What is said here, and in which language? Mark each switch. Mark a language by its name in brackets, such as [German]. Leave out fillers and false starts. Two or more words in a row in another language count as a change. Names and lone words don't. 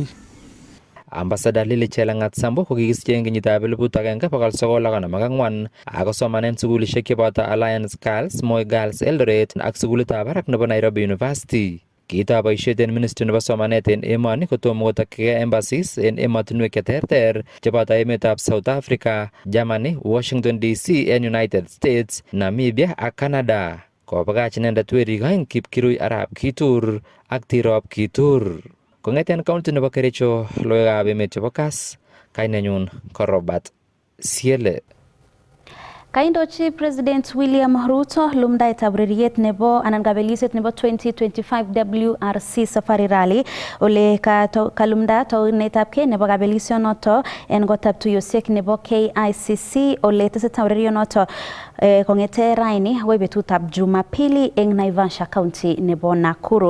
[Kalenjin] Ambassador Lily Chelangat Sambu ko kikisiche en kenyitab 1954 ako somanen sukulisiek cheboto Alliance Girls, Moi Girls Eldoret ak sukulitab barak nebo Nairobi University. Kiito boisiet en ministry nebo somanet en emoni kotomo kotokyigei embassies en emotinwek cheterter cheboto emetab South Africa, Germany, Washington DC en United States, Namibia ak Canada. kobakach inendet werik aeng Kipkirui Arap Kitur ak Tirop Kitur. Kong'eten county nebo Kericho, logoiwekab emet chebo Kass, kainenyun ko Robert Siele. Kaindochi President William Ruto lumdaetab ureriet nebo anan kabelisiet nebo 2025 WRC Safari Rally ole kalumda taunetabkei nebo kabelisionoto en gotab tuyosiek nebo KICC ole tesetai urerionoto kong'ete raini akoi betutab Jumapili eng Naivasha County nebo Nakuru.